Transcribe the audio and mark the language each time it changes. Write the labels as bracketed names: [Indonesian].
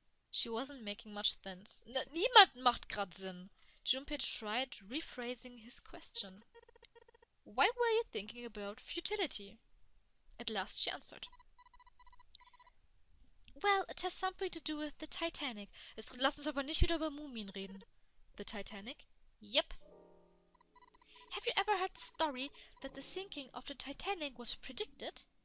[English] She wasn't making much sense. [German] Niemand macht grad Sinn. [English] Junpei tried rephrasing his question. Why were you thinking about futility? At last she answered. Well, it has something to do with the Titanic. [German] Jetzt lass uns aber nicht wieder über Mumien reden. [English] The Titanic? Yep. Have you ever heard the story that the sinking of the Titanic was predicted?